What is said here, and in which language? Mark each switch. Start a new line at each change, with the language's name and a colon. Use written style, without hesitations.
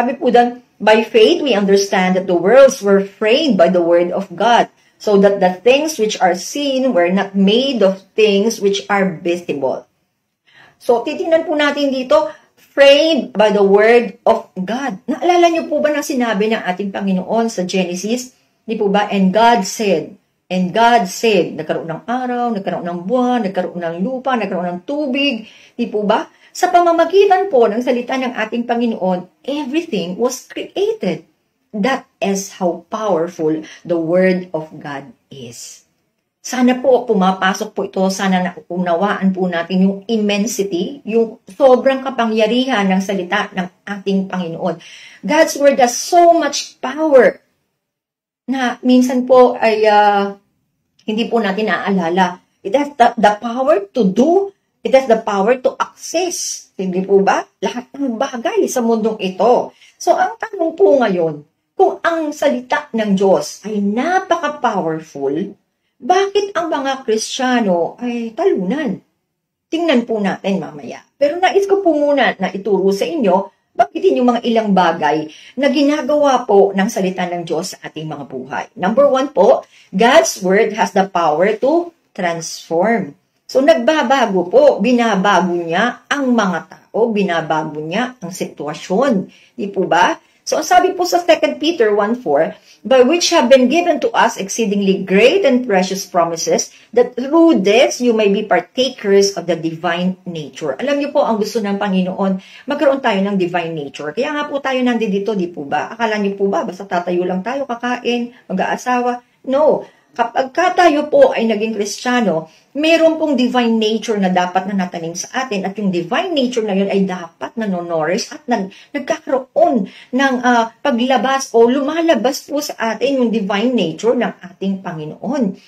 Filipino: Sabi po doon,
English: by faith we understand that the worlds were framed by the Word of God, so that the things which are seen were not made of things which are visible.
Filipino: So, titingnan po natin dito,
English: framed by the Word of God.
Filipino: Naalala niyo po ba na sinabi ng ating Panginoon sa Genesis? Di po ba?
English: And God said,
Filipino: nagkaroon ng araw, nagkaroon ng buwan, nagkaroon ng lupa, nagkaroon ng tubig. Di po ba? Sa pamamagitan po ng salita ng ating Panginoon,
English: everything was created. That is how powerful the Word of God is.
Filipino: Sana po pumapasok po ito, sana naunawaan po natin yung immensity, yung sobrang kapangyarihan ng salita ng ating Panginoon.
English: God's Word has so much power
Filipino: na minsan po ay hindi po natin naaalala.
English: It has the power to do, it has the power to access.
Filipino: Hindi po ba? Lahat ng bagay sa mundong ito. So, ang tanong po ngayon, kung ang salita ng Diyos ay napaka-powerful, bakit ang mga Kristiyano ay talunan? Tingnan po natin mamaya. Pero nais ko po muna na ituro sa inyo, bagitin yung mga ilang bagay na ginagawa po ng salita ng Diyos sa ating mga buhay.
English: Number 1 po, God's Word has the power to transform.
Filipino: So, nagbabago po, binabago niya ang mga tao, binabago niya ang sitwasyon. Di po ba? So, ang sabi po sa
English: 2 Peter 1:4, by which have been given to us exceedingly great and precious promises, that through this you may be partakers of the divine nature.
Filipino: Alam niyo po, ang gusto ng Panginoon, magkaroon tayo ng divine nature. Kaya nga po tayo nandito, di po ba? Akala niyo po ba, basta tatayo lang tayo, kakain, mag-aasawa? No. Kapag tayo po ay naging Kristiyano, mayroon pong divine nature na dapat na natanim sa atin at yung divine nature na yun ay dapat nanonorish at nagkakaroon ng paglabas o lumalabas po sa atin yung divine nature ng ating Panginoon.